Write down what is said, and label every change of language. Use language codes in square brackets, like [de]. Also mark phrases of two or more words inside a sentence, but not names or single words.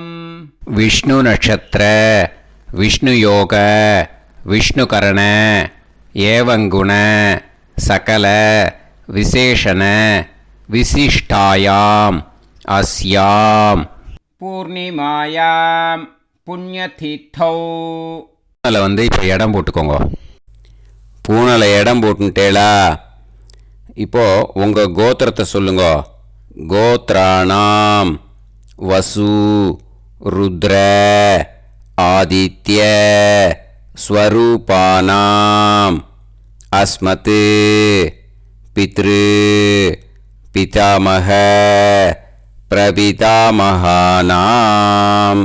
[sa] विष्णु नक्षत्र विष्णु योग विष्णुकरण एवं गुण सकल विशेषण विशिष्टायां अस्यां पूर्णिमायां पुण्यतिथौ. [ta] அதில் வந்து இப்போ இடம் போட்டுக்கோங்க. பூனலை இடம் போட்டுட்டேளா? இப்போது உங்கள் கோத்திரத்தை சொல்லுங்க. [sa] गोत्राणाम् वसु रुद्र आदित्य स्वरूपाणाम् अस्मत् पितृ पितामह प्रपितामहानाम्.